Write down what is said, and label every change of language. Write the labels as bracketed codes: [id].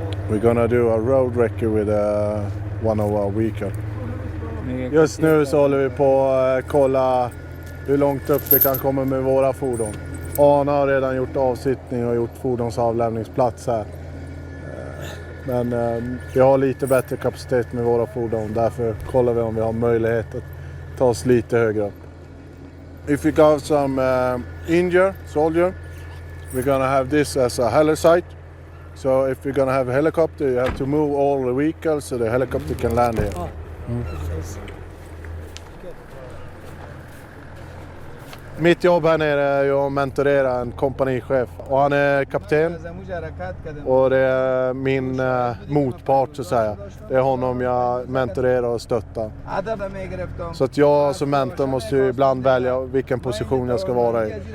[en] We're gonna do a road record with one of our weekend. [sv] Just nu så håller vi på att kolla hur långt upp det kan komma med våra fordon. Arne har redan gjort avsittning och gjort fordonsavlämningsplats här. Men vi har lite bättre kapacitet med våra fordon. Därför kollar vi om vi har möjlighet att ta oss lite högre upp. [en] If we got some injured soldier, we're gonna have this as a heli site. So if we're gonna have a helicopter, you have to move all the vehicles so the helicopter can land here. [sv] Mitt jobb här nere är ju att mentorera en kompanichef. Och han är kapten. Och det är min motpart så att säga. Det är honom jag mentorerar och stöttar. Så att jag som mentor måste ju ibland välja vilken position jag ska vara i.